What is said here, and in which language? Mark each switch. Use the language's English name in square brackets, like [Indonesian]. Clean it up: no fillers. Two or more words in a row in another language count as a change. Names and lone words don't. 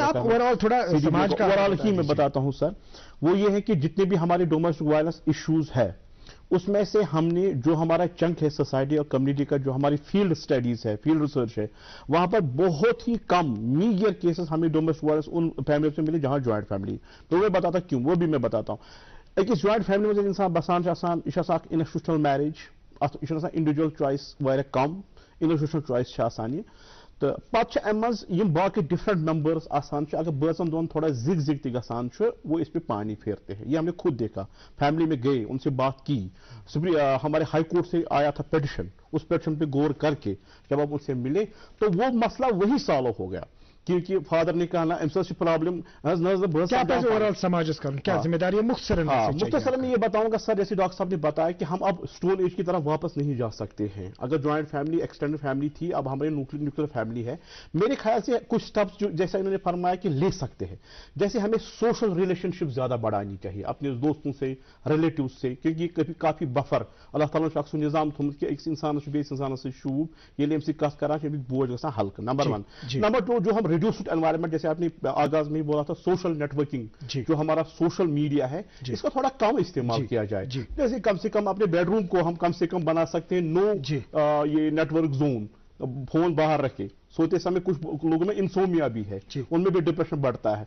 [Urdu] اوورآل ہی میں بتاتا ہوں سر، وہ یہ ہے کہ جتنے بھی ہمارے [English] domestic violence issues [Urdu] ہے اس میں سے ہم نے جو ہمارا چنک ہے سوسائٹی اور کمیونٹی کا، جو ہماری [English] field studies [Urdu] ہے، [English] field research [Urdu] ہے، وہاں پر بہت ہی کم [English] major cases [Urdu] ہمیں [English] domestic violence in family [Urdu] سے ملے جہاں [English] joint family. [Urdu] تو میں بتاتا کیوں، وہ بھی میں بتاتا ہوں. [Kashmiri] أکِس [English] joint family [Kashmiri] منٛز انسان بسان یہ [English] institutional marriage, [Kashmiri] یہ [English] individual choice [Kashmiri] واریاہ کم، [English] institutional choice [Kashmiri] یہ تو پتہ امہ مز باقی [English] different members [Kashmiri] آسان، اگر بٲژن دون تھوڑا زگ زگ تہ گژھان [Urdu] وہ اس پہ پانی پھیرتے ہیں. یہ ہم نے خود دیکھا، فیملی میں گئے، ان سے بات کی، ہمارے ہائی کورٹ سے آیا تھا پیٹیشن، اس پیٹیشن پہ غور کر کے جب آپ ان سے ملے تو وہ مسئلہ وہی سالو ہو گیا. کیونکہ فادر نے کہا نا امس پرابلم کیا ذمہ داری ہے؟ مختصر میں یہ بتاؤں گا سر، جیسے ڈاکٹر صاحب نے بتایا کہ ہم اب [English] Stone Age [Urdu] کی طرف واپس نہیں جا سکتے ہیں. اگر [English] joint family extended family [Urdu] تھی، اب ہمارے [English] nuclear family [Urdu] ہے. میرے خیال سے کچھ اسٹیپس جیسا انہوں نے فرمایا کہ لے سکتے ہیں، جیسے ہمیں [English] social relationship [Urdu] زیادہ بڑھانی چاہیے اپنے دوستوں سے، ریلیٹیو سے، کیونکہ یہ کافی بفر اللہ تعالیٰ نے [Kashmiri] اکھ نظام تھومت کہ أکس انسانس بیس انسانس سۭتۍ ییٚلہِ أمۍ سۭتۍ کتھ کران بوجھ گژھان ہلکہٕ. [Urdu] نمبر 1. نمبر 2، جو ہم [English] reduced environment, [Urdu] جیسے آپ نے آغاز میں ہی بولا تھا [English] social networking, [Urdu] جو ہمارا [English] social media [Urdu] ہے اس کا تھوڑا کم استعمال کیا جائے. جیسے کم سے کم اپنے بیڈ روم کو ہم کم سے کم بنا سکتے ہیں نو یہ [English] network zone, [Urdu] فون باہر رکھے. سوتے سمے کچھ لوگوں میں انسومیا بھی ہے، ان میں بھی ڈپریشن بڑھتا ہے.